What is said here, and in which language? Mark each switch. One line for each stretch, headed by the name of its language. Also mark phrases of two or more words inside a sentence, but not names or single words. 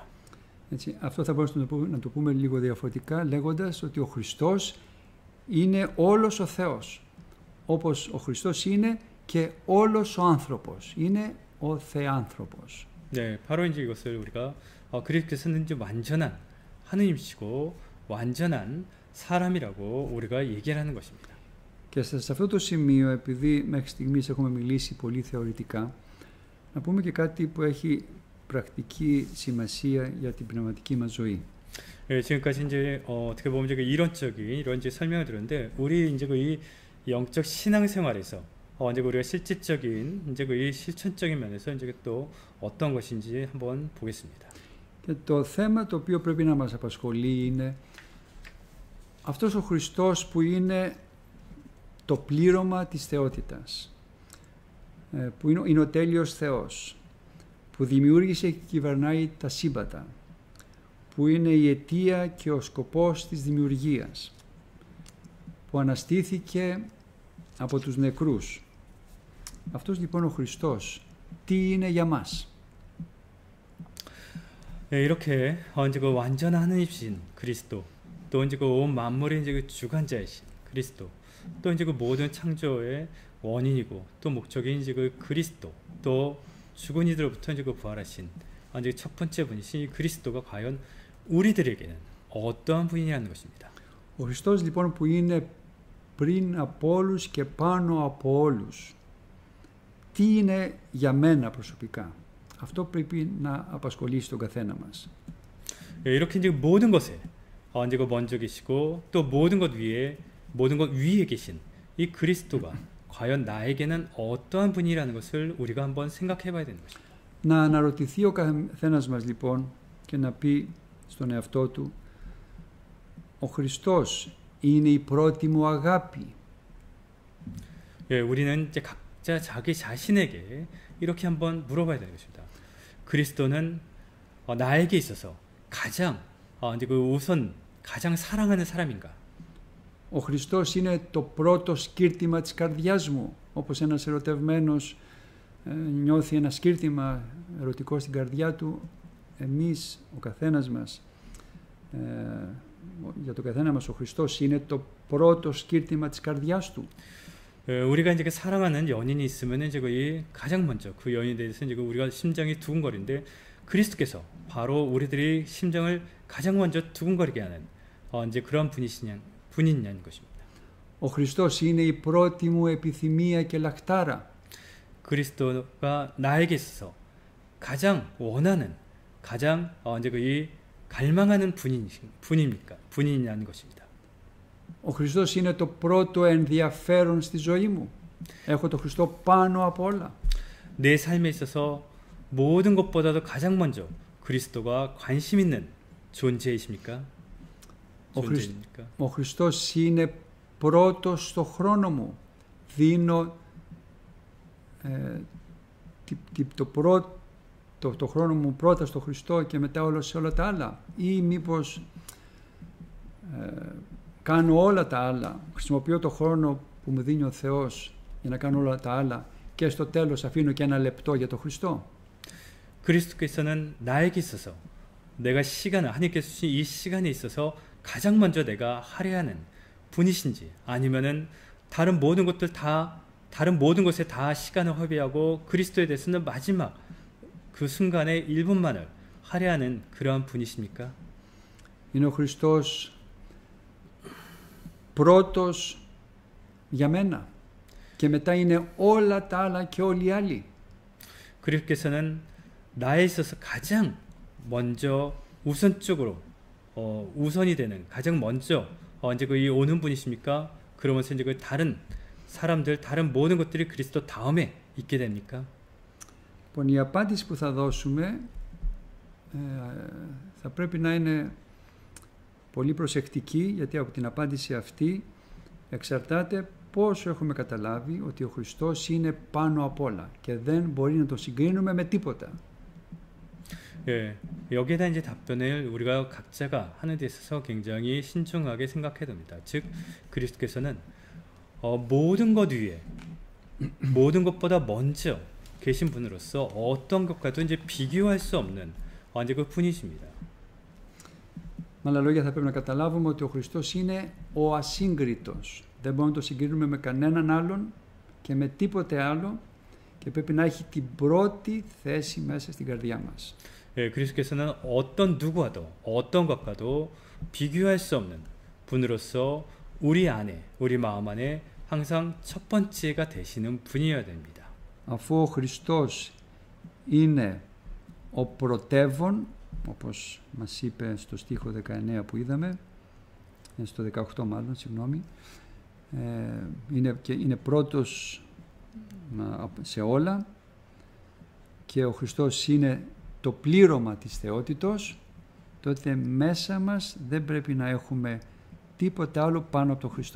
Greek: Έτσι, αυτό θα μπορούσαμε να το πούμε λίγο διαφορετικά λέγοντας ότι ο Χριστός είναι όλος ο Θεός. Όπως ο Χριστός είναι και όλος ο άνθρωπος. Είναι ο Θεάνθρωπος.
Korean: 네, 바로 이제 이것을 우리가 그리스도께서는 이제 완전한 하느님이시고 완전한 사람이라고 우리가 얘기를 하는 것입니다.
Greek: Και σε αυτό το σημείο, επειδή μέχρι στιγμής έχουμε μιλήσει πολύ θεωρητικά, να πούμε και κάτι που έχει πρακτική σημασία για την πνευματική μας ζωή.
Korean: 예, 지금까지 이제 어떻게 보면 이제 이론적인 이런 이제 설명을 들었는데 우리 이제 이 영적 신앙 생활에서 이제 우리가 실질적인 이제 이 실천적인 면에서 이제 또 어떤 것인지 한번 보겠습니다.
Greek: Και το θέμα το οποίο πρέπει να μας απασχολεί είναι αυτός ο Χριστός που είναι το πλήρωμα της θεότητας, που είναι ο τέλειος Θεός, που δημιούργησε και κυβερνάει τα σύμπαντα, που είναι η αιτία και ο σκοπός της δημιουργίας, που αναστήθηκε από τους νεκρούς. Αυτός λοιπόν ο Χριστός, τι είναι για μας?
Korean: 네, 이렇게 이제 그 완전한 하느님이신 그리스도, 또 이제 그 온 만물의 이제 그 주관자이신 그리스도, 또 이제 그 모든 창조의 원인이고 또 목적인 이제 그 그리스도, 또 죽은 이들로부터 이제 그 부활하신 이제 첫 번째 분이신 이 그리스도가 과연 우리들에게는 어떠한 분이냐는 것입니다.
Greek: Ο Χριστός λοιπόν που είναι πριν από όλους και πάνω από όλους, τι είναι για μένα προσωπικά? Αυτό πρέπει να απασχολήσει τον καθένα μας.
Korean: 이렇게 이제 모든 것에 이제 그 먼저 계시고 또 모든 것 위에 계신 이 그리스도가 과연 나에게는 어떠한 분이라는 것을 우리가 한번 생각해봐야 되는 것입니다.
Greek: Να αναρωτηθεί ο καθένας μας λοιπόν και να πει στον εαυτό του, ο Χριστός είναι η πρώτη μου αγάπη?
Korean: 예, 우리는 이제 각자 자기 자신에게 이렇게 한번 물어봐야 되는 것입니다. 그리스도는 나에게 있어서 가장 이제 그 우선 가장 사랑하는 사람인가?
Greek: Ο Χριστός είναι το πρώτο σκύρτημα της καρδιάς μου, όπως ένας ερωτευμένος νιώθει ένα σκύρτημα ερωτικό στην καρδιά του. Εμείς, ο καθένας μας, για τον καθένα μας ο Χριστός είναι το πρώτο σκύρτημα της καρδιάς του.
Korean: 우리가 이제 사랑하는 연인이 있으면 이제 거의 가장 먼저 그 연인에 대해서 이제 우리가 심장이 두근거리는데 그리스도께서 바로 우리들이 심장을 가장 먼저 두근거리게 하는 이제 그런 분이냐는 것입니다.
Greek: Ο Χριστός είναι η πρώτη μου επιθυμία και λαχτάρα.
Korean: 그리스도가 나에게 있어서 가장 원하는, 가장 이제 그 갈망하는 분이냐는 것입니다.
Greek: Ο Χριστός είναι το πρώτο ενδιαφέρον στη ζωή μου. Έχω το Χριστό πάνω από όλα.
Korean: 내 삶에 있어서 모든 것보다도 가장 먼저 그리스도가 관심 있는 존재이십니까? 존재입니까?
Greek: Ο Χριστός είναι πρώτος στο χρόνο μου. Δίνω το χρόνο μου πρώτα στο Χριστό και μετά σε όλα τα άλλα. Ή μήπως κάνω όλα τα άλλα, χρησιμοποιώ το χρόνο που μου δίνει ο Θεός για να κάνω όλα τα άλλα και στο τέλος αφήνω και ένα λεπτό για τον Χριστό.
Korean: 그리스도께서는 나에게 있어서 내가 시간을 하나님께서 주신 이 시간에 있어서 가장 먼저 내가 할애하는 분이신지 아니면은 다른 모든 것에 다 시간을 허비하고 그리스도에 대해서는 마지막 그 순간에 1분만을 할애하는 그러한 분이십니까?
Greek: Είναι ο Χριστός πρώτος για μένα και μετά είναι όλα τα άλλα και όλοι οι άλλοι.
Korean: 그리스도께서는 나에 있어서 가장 먼저 우선적으로 우선이 되는 가장 먼저 이제 이 오는 분이십니까? 그러면서 이제 그 다른 사람들 다른 모든 것들이 그리스도 다음에 있게 됩니까?
Greek: Λοιπόν, η απάντηση που θα δώσουμε θα πρέπει να είναι πολύ προσεκτική, γιατί από την απάντηση αυτή εξαρτάται πόσο έχουμε καταλάβει ότι ο Χριστός είναι πάνω απ' όλα και δεν μπορεί να τον συγκρίνουμε με τίποτα.
Korean: 예, 여기에 대한 이제 답변을 우리가 각자가 하는 데 있어서 굉장히 신중하게 생각해야 됩니다. 즉, 그리스도께서는 모든 것 위에 모든 것보다 먼저 계신 분으로서 어떤 것과도 이제 비교할 수 없는 이제 그 분이십니다.
Greek: Με άλλα λόγια, θα πρέπει να καταλάβουμε ότι ο Χριστός είναι ο ασύγκριτος. Δεν μπορούμε να το συγκρίνουμε με κανέναν άλλον και με τίποτε άλλο και πρέπει να έχει την πρώτη θέση μέσα στην καρδιά μας.
Korean: 예, 그리스도께서는 어떤 누구와도 어떤 것과도 비교할 수 없는 분으로서 우리 안에 우리 마음 안에 항상 첫 번째가 되시는 분이어야 됩니다.
Greek: Αφού ο Χριστός είναι ο πρωτεύων, όπως μας είπε στο στίχο 19 που είδαμε, στο 18 μάλλον, συγγνώμη, είναι πρώτος σε όλα και ο Χριστός είναι το πλήρωμα της θεότητος, τότε μέσα μας δεν πρέπει να έχουμε τίποτα άλλο πάνω από τον Χριστό.